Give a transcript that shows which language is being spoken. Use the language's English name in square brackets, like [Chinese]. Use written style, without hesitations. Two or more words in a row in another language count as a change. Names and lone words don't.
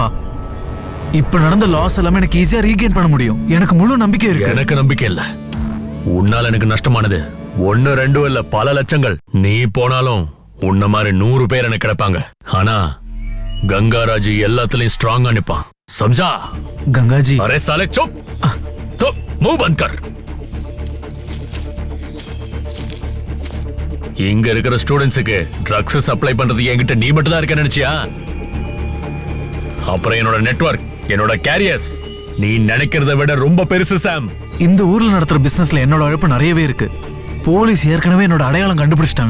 [Tamil] இப்ப நடந்த லாஸ் எல்லாமே எனக்கு ஈஸியா ரீகெயின் பண்ண முடியும். எனக்கு முழு நம்பிக்கை இருக்கு. எனக்கு நம்பிக்கை இல்ல. உன்னால எனக்கு நஷ்டமானது 1 2 இல்ல பல லட்சங்கள். நீ போனாலும் உன்ன மாதிரி 100 பேர் எனக்கு கிடைப்பாங்க. ஆனா கங்காராஜ் எல்லாத்துலயும் ஸ்ட்ராங்கா நிப்பான். [Hindi] समझा? गंगा जी। अरे साले चुप, तो मुंह बंद कर. [Tamil] இங்க இருக்கிற ஸ்டூடெண்ட்ஸுக்கு ட்ரக்ஸ் சப்ளை பண்றது என்கிட்ட நீ மட்டும் தான் இருக்க நினைச்சியா? அப்புறம் என்னோட நெட்வொர்க், என்னோட கேரியர்ஸ் நீ நினைக்கிறத விட ரொம்ப பெருசு சாம். இந்த ஊர்ல நடத்துற பிசினஸ்ல என்னோட அழைப்பு நிறையவே இருக்கு. போலீஸ் ஏற்கனவே என்னோட அடையாளம் கண்டுபிடிச்சிட்டாங்க.